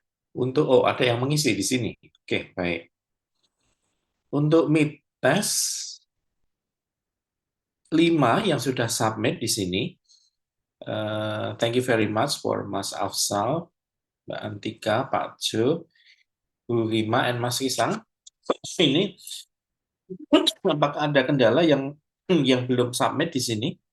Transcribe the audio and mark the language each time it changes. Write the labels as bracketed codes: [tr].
[id] Untuk ada yang mengisi di sini. Oke, baik. Untuk mid test 5 yang sudah submit di sini. [en] Thank you very much for Mas Afsal, Mbak Antika, Pak Jo, Bu Rima, and Mas Risang. [id] Ini apakah ada kendala yang belum submit di sini?